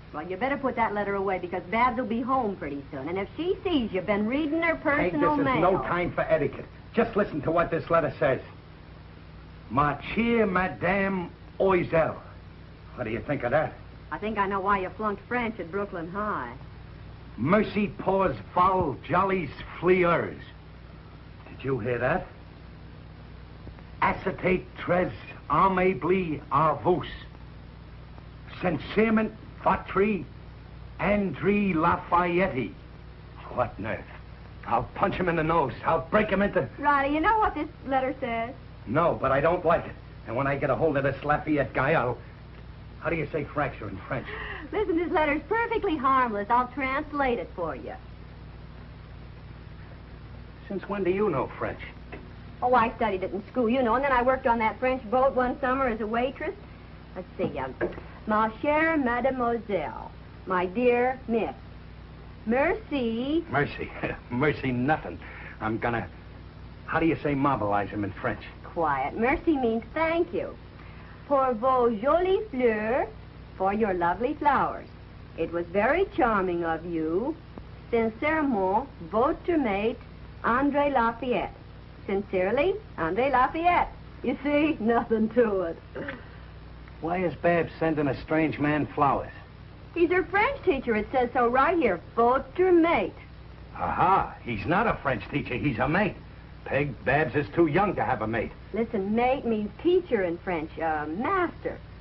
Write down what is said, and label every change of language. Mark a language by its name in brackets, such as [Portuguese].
[English] Well, you better put that letter away because Babs will be home pretty soon. And if she sees you've been reading her personal This mail... is no time for etiquette. Just listen to what this letter says. [French] Ma chère Madame Oisel. [English] What do you think of that? I think I know why you flunked French at Brooklyn High. [French] Merci pour vos jolies fleurs. [English] Did you hear that? [French] Acetate très aimably à vous. Sincèrement, votre André Lafayette. [English] What nerve. I'll punch him in the nose. I'll break him into... Riley, you know what this letter says? No, but I don't like it. And when I get a hold of this Lafayette guy, I'll... How do you say fracture in French? Listen, this letter's perfectly harmless. I'll translate it for you. Since when do you know French? Oh, I studied it in school, you know, and then I worked on that French boat one summer as a waitress. Let's see, [French] Ma chère mademoiselle, [English] my dear miss, merci. Mercy. Mercy nothing. I'm gonna... How do you say mobilize him in French? Quiet. Merci means thank you. [French] Pour vos jolies fleurs, [English] for your lovely flowers. It was very charming of you. [French] Sincèrement, votre mate, André Lafayette. [English] Sincerely, André Lafayette. You see, nothing to it. Why is Babs sending a strange man flowers? He's her French teacher. It says so right here. [French] Votre mate. [English] Aha, he's not a French teacher. He's a mate. Peg, Babs is too young to have a mate. Listen, mate means teacher in French, master.